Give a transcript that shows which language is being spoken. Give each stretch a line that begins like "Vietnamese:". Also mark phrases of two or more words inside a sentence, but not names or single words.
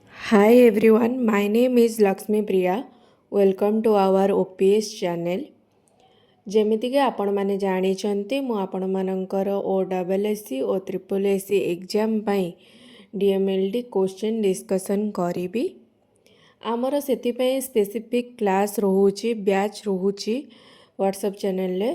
English: Hi everyone, my name is Lakshmi Priya. Welcome to our OPS channel.
Odia: ଯେମିତିକି ଆପଣମାନେ ଜାଣିଛନ୍ତି ମୁଁ ଆପଣମାନଙ୍କର OSSC ଓ SSC ଏକ୍ଜାମ୍ ପାଇଁ DMLD
English: question discussion
Odia: କରିବି। ଆମର ସେଥିପାଇଁ
English: specific class
Odia: ରହୁଛି, ବ୍ୟାଚ୍ ରହୁଛି ହ୍ୱାଟ୍ସଆପ୍ ଚ୍ୟାନେଲରେ।